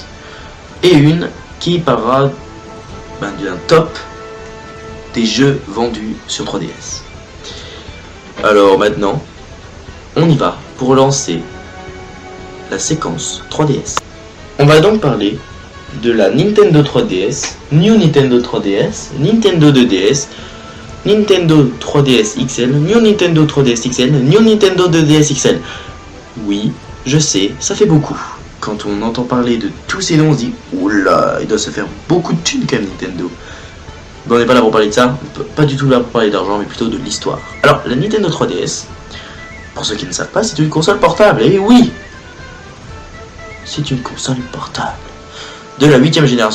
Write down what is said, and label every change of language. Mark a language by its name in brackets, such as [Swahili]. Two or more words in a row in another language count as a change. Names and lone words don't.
[French] Et une qui parlera d'un top des jeux vendus sur 3DS. Alors maintenant, on y va pour lancer la séquence 3DS. On va donc parler de la Nintendo 3DS, New Nintendo 3DS, Nintendo 2DS, Nintendo 3DS XL, New Nintendo 3DS XL, New Nintendo 2DS XL. Oui, je sais, ça fait beaucoup. Quand on entend parler de tous ces noms, on se dit « Oula, il doit se faire beaucoup de thunes quand même Nintendo ». Mais on n'est pas là pour parler de ça, pas du tout là pour parler d'argent, mais plutôt de l'histoire. Alors, la Nintendo 3DS, pour ceux qui ne savent pas, c'est une console portable, et oui, c'est une console portable de la 8ème génération.